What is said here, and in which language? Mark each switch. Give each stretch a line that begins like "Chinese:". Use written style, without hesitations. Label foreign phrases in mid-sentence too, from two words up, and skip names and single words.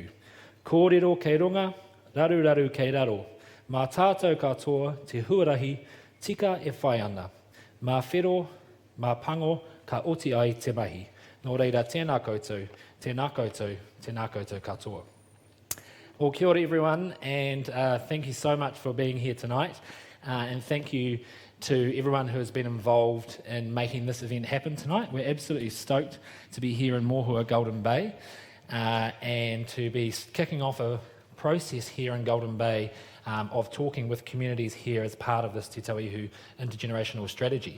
Māori: Kōrero kei runga, raru kei raro. Mā tātou katoa, te huarahi, tika e whai ana. Mā whero, mā pango, ka oti ai te mahi. Nō reira, tēnā koutou, tēnā koutou, tēnā koutou katoa.
English: Well,
Māori: kia ora
English: everyone, and thank you so much for being here tonight. And thank you to everyone who has been involved in making this event happen tonight. We're absolutely stoked to be here in Mohua, Golden Bay, and to be kicking off a process here in Golden Bay of talking with communities here as part of this Te Tauihu intergenerational strategy.